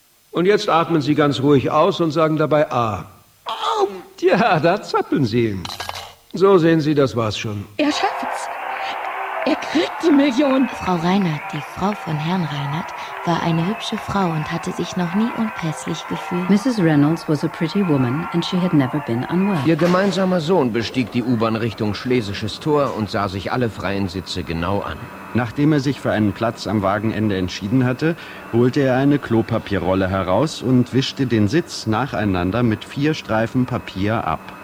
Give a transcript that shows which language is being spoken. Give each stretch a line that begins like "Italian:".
German: Und jetzt atmen Sie ganz ruhig aus und sagen dabei A. Ja, da zappeln Sie ihn. So sehen Sie, das war's schon. Er schafft's. Er kriegt die Million. Frau Reinhardt, die Frau von Herrn Reinhardt, war eine hübsche Frau und hatte sich noch nie unpässlich gefühlt.
English: Mrs. Reynolds was a pretty woman and she had never been unwell.
German: Ihr gemeinsamer Sohn bestieg die U-Bahn Richtung Schlesisches Tor und sah sich alle freien Sitze genau an. Nachdem er sich für einen Platz am Wagenende entschieden hatte, holte er eine Klopapierrolle heraus und wischte den Sitz nacheinander mit 4 Streifen Papier ab.